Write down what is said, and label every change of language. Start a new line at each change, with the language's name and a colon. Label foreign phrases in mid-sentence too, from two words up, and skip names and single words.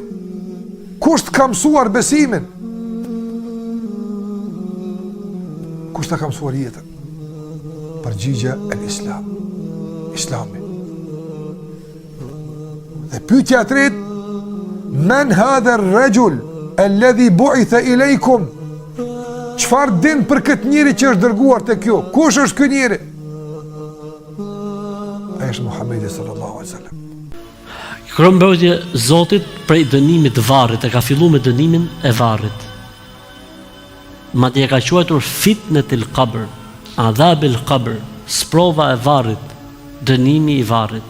Albanian: Kush të ka mësuar besimin? Kush të ka mësuar jetën? Përgjigja e Islam. Islami. Dhe pyetja e tretë,
Arabic: من هذا الرجل الذي بعث إليكم?
Albanian: Çfarë din për këtë njeri që është dërguar te kjo? Kush është ky njeri? Ai është Muhamedi
Arabic: صلى الله عليه وسلم.
Albanian: Kërkon mbrojtje Zotit prej dënimit të varrit, e ka filluar me dënimin e varrit. Madje e ka quajtur
Arabic: فتنة القبر، عذاب القبر,
Albanian: sprova e varrit, dënimi i varrit.